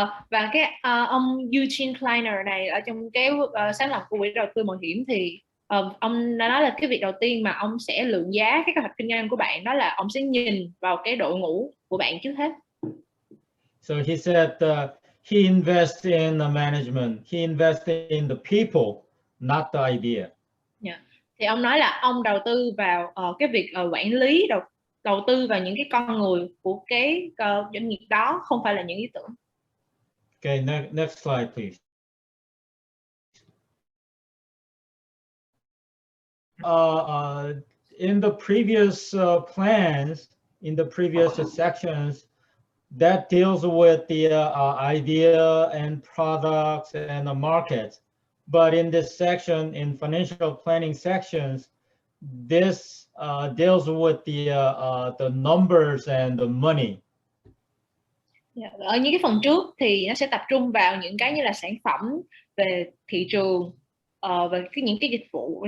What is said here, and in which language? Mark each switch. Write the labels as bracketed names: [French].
[Vietnamese] Và cái ông Eugene Kleiner này ở trong cái sáng lập của quỹ đầu tư mạo hiểm, thì ông đã nói là cái việc đầu tiên mà ông sẽ lượng giá cái kế hoạch kinh doanh của bạn, đó là ông sẽ nhìn vào cái đội ngũ của bạn trước hết. [English] So he said he invests in the management, he invests in the people, not the idea. Yeah. [Vietnamese] Thì ông nói là ông đầu tư vào cái việc quản lý, đầu tư vào những cái con người của cái doanh nghiệp đó, không phải là những ý tưởng. [English] Okay, next slide, please. In the previous plans, in the previous sections, that deals with the idea and products and the market. But in this section, in financial planning sections, this deals with the numbers and the money. Yeah. [Vietnamese] Ở những cái phần trước thì nó sẽ tập trung vào những cái như là sản phẩm, về thị trường, về những cái dịch vụ.